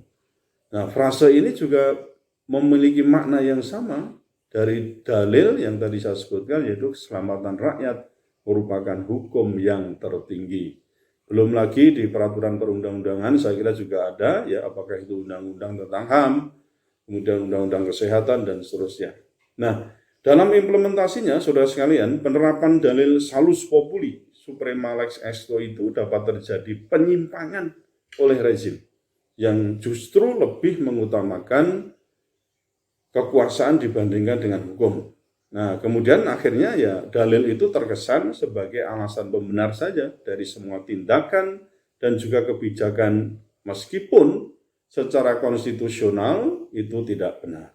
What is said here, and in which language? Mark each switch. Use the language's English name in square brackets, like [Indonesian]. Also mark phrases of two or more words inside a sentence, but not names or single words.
[Indonesian] Nah, frase ini juga memiliki makna yang sama dari dalil yang tadi saya sebutkan, yaitu keselamatan rakyat merupakan hukum yang tertinggi. Belum lagi di peraturan perundang-undangan saya kira juga ada, ya apakah itu undang-undang tentang HAM, kemudian undang-undang kesehatan dan seterusnya. Nah, dalam implementasinya, saudara sekalian, penerapan dalil [Latin] salus populi, suprema lex esto [Indonesian] itu dapat terjadi penyimpangan oleh rezim yang justru lebih mengutamakan kekuasaan dibandingkan dengan hukum. Nah, kemudian akhirnya ya dalil itu terkesan sebagai alasan pembenar saja dari semua tindakan dan juga kebijakan meskipun secara konstitusional itu tidak benar.